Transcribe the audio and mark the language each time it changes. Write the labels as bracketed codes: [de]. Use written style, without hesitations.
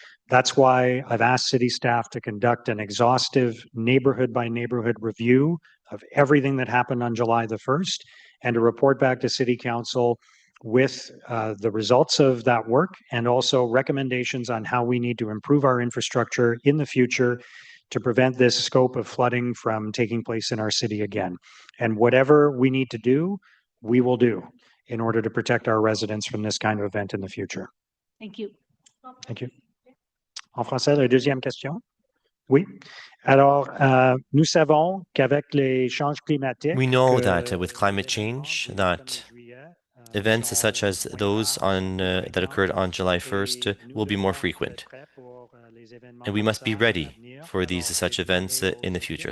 [en] That's why I've asked city staff to conduct an exhaustive neighborhood by neighborhood review of everything that happened on July the 1st, and to report back to City Council with the results of that work, and also recommendations on how we need to improve our infrastructure in the future to prevent this scope of flooding from taking place in our city again. And whatever we need to do, we will do in order to protect our residents from this kind of event in the future. Thank you. Thank you. [fr] En français, la deuxième question? Oui. Alors, nous savons qu'avec les changements climatiques, [en] we know that with climate change, that events such as those that occurred on July 1st will be more frequent. And we must be ready for such events in the future.